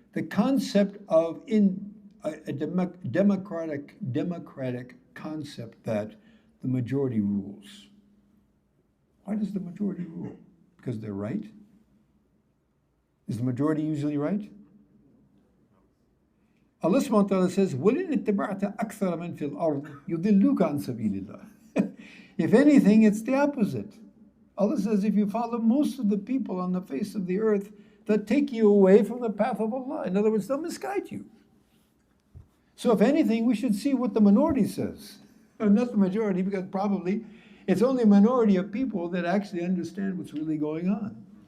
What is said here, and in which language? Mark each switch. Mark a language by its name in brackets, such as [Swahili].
[English] The concept of a democratic concept that the majority rules. Why does the majority rule? Because they're right? Is the majority usually right? Allah subhanahu wa ta'ala says, [Arabic] وَلِنِ اتَّبَعْتَ أَكْثَرَ مَنْ فِي الْأَرْضِ يُضِلُّكَ عَنْ سَبِيلِ اللَّهِ. [English] If anything, it's the opposite. Allah says, if you follow most of the people on the face of the earth, that take you away from the path of Allah. In other words, they'll misguide you. So if anything, we should see what the minority says. Not the majority, because probably it's only a minority of people that actually understand what's really going on.